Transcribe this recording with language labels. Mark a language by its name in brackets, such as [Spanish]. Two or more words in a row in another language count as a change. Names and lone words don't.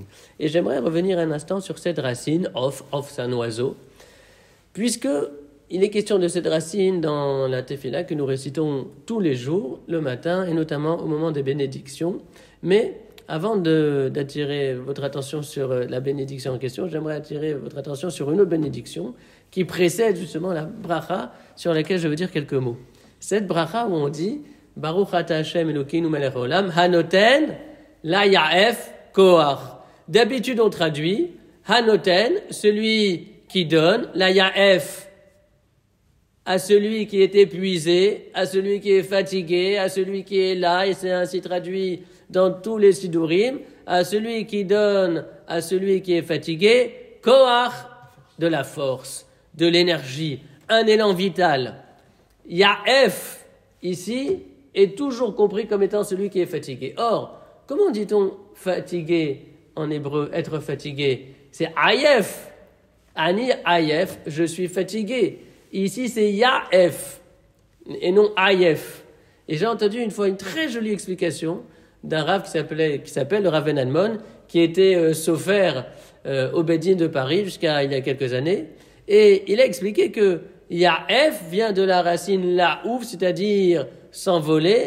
[French] Et j'aimerais revenir un instant sur cette racine, Of c'est un oiseau, puisque il est question de cette racine dans la Tefila que nous récitons tous les jours, le matin, et notamment au moment des bénédictions. Mais avant d'attirer votre attention sur la bénédiction en question, j'aimerais attirer votre attention sur une autre bénédiction qui précède justement la bracha sur laquelle je veux dire quelques mots. Cette bracha où on dit « [Hebrew] ברוך אתה השם אלוקינו מלך העולם, הנותן ליעף כח ». [French] D'habitude on traduit « hanoten », celui qui donne, la ya'ef, à celui qui est épuisé, à celui qui est fatigué, à celui qui est là, et c'est ainsi traduit dans tous les sidurim, à celui qui donne, à celui qui est fatigué, koach, de la force, de l'énergie, un élan vital. Ya'ef, ici, est toujours compris comme étant celui qui est fatigué. Or, comment dit-on fatigué en hébreu, être fatigué? C'est ayef. [Hebrew] אני עייף, [French] je suis fatigué. Ici, c'est Ya'ef et non Ayef. Et j'ai entendu une fois une très jolie explication d'un rav qui s'appelle le Rav Ben Admon, qui était sofer au Beddin de Paris jusqu'à il y a quelques années. Et il a expliqué que Ya'ef vient de la racine La'ouf, c'est-à-dire s'envoler.